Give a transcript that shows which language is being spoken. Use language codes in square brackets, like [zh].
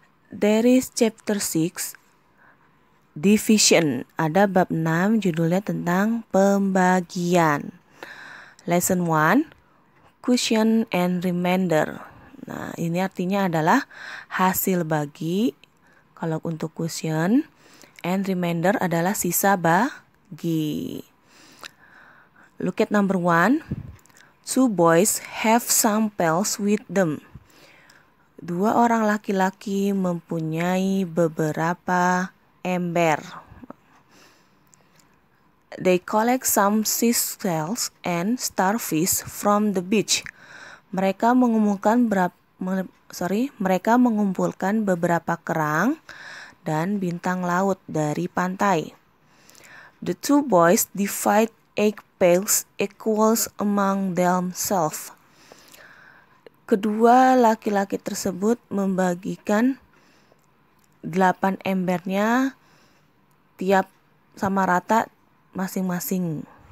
[en] There is chapter 6, division. [id] Ada bab 6, judulnya tentang pembagian. [en] Lesson 1, quotient and remainder. [id] Nah, ini artinya adalah hasil bagi. Kalau untuk quotient, [en] and remainder [id] adalah sisa bagi. [en] Look at number 1. Two boys have some pails with them. [id] Dua orang laki-laki mempunyai beberapa ember. [en] They collect some seashells and starfish from the beach. [id] Mereka mengumpulkan beberapa kerang dan bintang laut dari pantai. [en] The two boys divide 8 pails equals among themselves. [id] Kedua laki-laki tersebut membagikan 8 embernya tiap sama rata masing-masing.